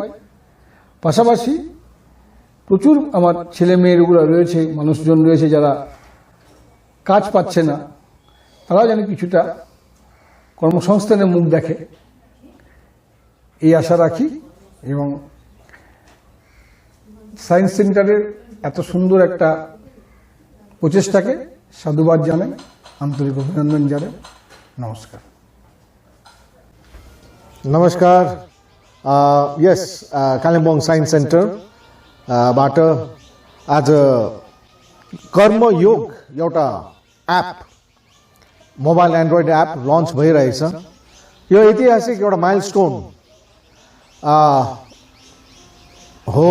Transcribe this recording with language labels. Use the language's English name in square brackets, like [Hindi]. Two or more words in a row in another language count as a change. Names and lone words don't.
[Bangla] পাশাপাশি প্রচুর আমার ছেলে মেয়েগুলো রয়েছে, মানুষজন রয়েছে যারা কাজ পাচ্ছে না, তারাও যেন কিছুটা কর্মসংস্থানের মুখ দেখে এই আশা রাখি, এবং সায়েন্স সেন্টারের এত সুন্দর একটা প্রচেষ্টাকে সাধুবাদ জানাই, আন্তরিক অভিনন্দন জানাই। নমস্কার। Namaskar. [Nepali] Yes, Kalimpong Science Center बाट आज कर्म योग एउटा एप, [English] mobile android app launch [Nepali] भइरहेछ। यो ऐतिहासिक एउटा माइलस्टोन हो।